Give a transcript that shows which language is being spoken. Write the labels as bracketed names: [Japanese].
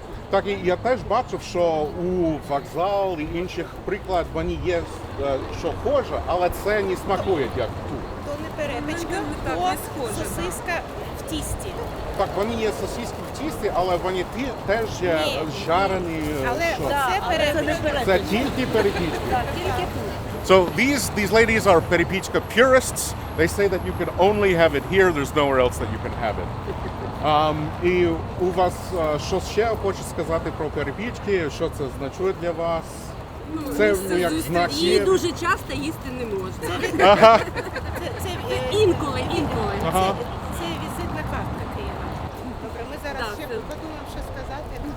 [Ukrainian] Так, і я теж бачив, що у вокзал і інших прикладах вони є, що схоже, але це не смакує, як тут. То не перепічка, то сосиска в тісті. Так, вони є сосиски в тісті, але вони теж жарені. Але це перепічка. Це тільки перепічки. Так, тільки тут. [English] So these ladies are Perepichka purists. They say that you can only have it here. There's nowhere else that you can have it. [Ukrainian] І у вас що ще хочу сказати про перепічки? Що це значить для вас? Це як знак. Її дуже часто їсти не можна. Ага. Інколи. Ага. Це візитна картка Києва. Добре, ми зараз ще подумаємо, що сказати.